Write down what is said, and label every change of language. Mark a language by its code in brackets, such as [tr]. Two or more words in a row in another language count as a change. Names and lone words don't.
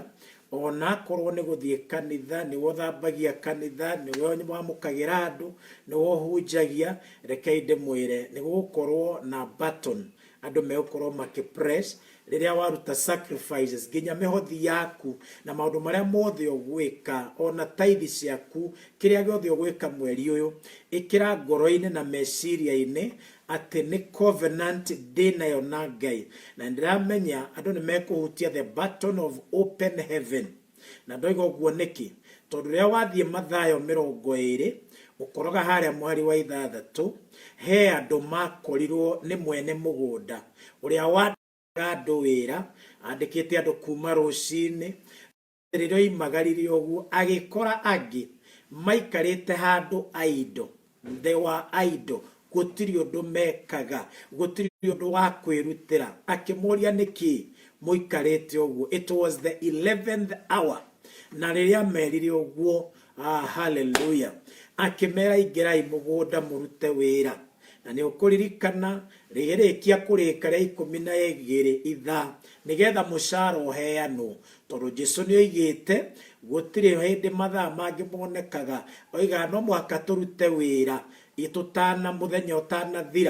[ki] Ona korwo nĩ gũthiĩ kanitha, nĩ wothambagia kanitha, nĩ wamũkagĩra andũ, nĩ wohunjagia, reke ndĩmwĩre nĩ gũkorwo na button andũ megũkorwo makĩpress rĩrĩa waruta sacrifices. Nginya mĩhothi yaku na maũndũ marĩa mothe ũgwĩka, ona tithe ciaku, kĩrĩa gĩothe ũgwĩka mweri ũyũ, ĩkĩra ngoro-inĩ na meciria-inĩ atĩ nĩ covenant ndĩ nayo na Ngai. Na ndĩramenya andũ nĩ mekũhutia [en] the button of open heaven. [ki] Na ndoiga ũguo nĩkĩ? Tondũ rĩrĩa wathiĩ Mathayo 20 ũkoroga harĩa mweri wa 6 he andũ makorirwo nĩ mwene mũgũnda ũrĩa wa andũ wĩra, andĩkĩte andũ kuma rũcinĩ, rĩrĩa oimagaririe ũguo agĩkora angĩ maikarĩte handũ aido. [en] They were idle. [ki] Gũtirĩ ũndũ mekaga, gũtirĩ ũndũ wa kwĩrutĩra. Akĩmoria nĩkĩ mũikarĩte ũguo? [en] It was the 11th hour. [ki] Na rĩrĩa merire ũguo, hallelujah, akĩmera ingĩrai mũgũnda mũrute wĩra. Na nĩ ũkũririkana rĩrĩkia kũrĩka rĩa 12 ithaa nĩgetha mũcara ũheanwo, tondũ Jesũ nĩ oigĩte gũtirĩ hĩndĩ mathaa mangĩ monekaga, oiga no mũhaka tũrute wĩra itũtana mũthenya ũtanathira.